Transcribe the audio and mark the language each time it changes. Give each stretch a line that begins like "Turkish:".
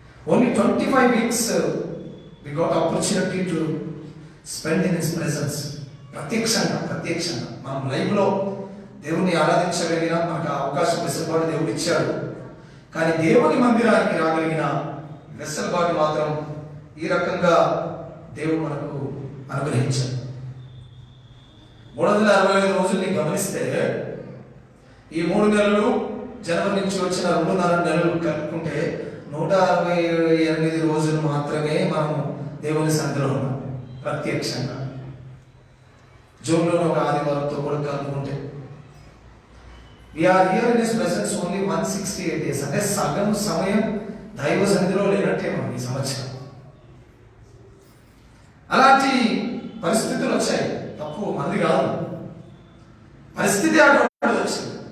English: Only 25 weeks we got opportunity to spend in his presence.
Telugu: ప్రత్యక్షంగా మనం live లో దేవుని ఆరాధించగలిగిన మనకు అవకాశం వెసులుబాటు దేవుడు ఇచ్చాడు. కానీ దేవుని మందిరానికి రాగలిగిన వెసులుబాటు మాత్రం ఈ రకంగా దేవుడు మనకు అనుగ్రహించాడు. 365 రోజుల్ని గమనిస్తే ఈ 3 నెలలు జనవరి నుంచి వచ్చిన 2.5 నెలలు కలుపుకుంటే 168 రోజులు మాత్రమే మనం దేవుని సన్నిధిలో ఉన్నాం ప్రత్యక్షంగా. జూన్లో ఒక ఆదివారంతో కూడా కలుపుకుంటే
English: we are here in his presence only 168 days.
Telugu: అంటే సగం సమయం దైవ సన్నిధిలో లేనట్టే మనం ఈ సంవత్సరం. అలాంటి పరిస్థితులు వచ్చాయి. తప్పు మంది కాదు, పరిస్థితి అటువంటి వచ్చింది.